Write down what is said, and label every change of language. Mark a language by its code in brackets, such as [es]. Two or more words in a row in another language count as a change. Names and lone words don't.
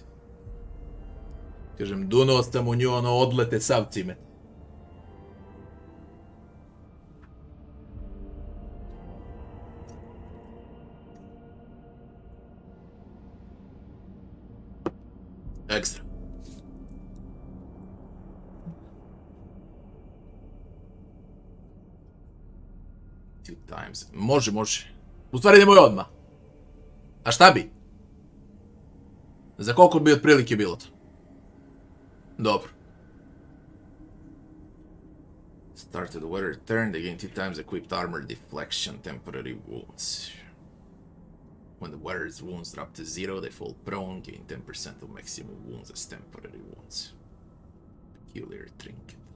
[sr] Kažem, dunuo sam u nju, odlete sav cimet. Ekstra. [en] Two times. [sr] Može, može. U stvari nemoj odmah. A šta bi? Za koliko bi otprilike bilo to? Dobro. [en] Started the weather turn, they gain 2 times equipped armor deflection, temporary wounds. When the wearer's wounds drop to 0, they fall prone, gain 10% of maximum wounds as temporary wounds. Peculiar trinket.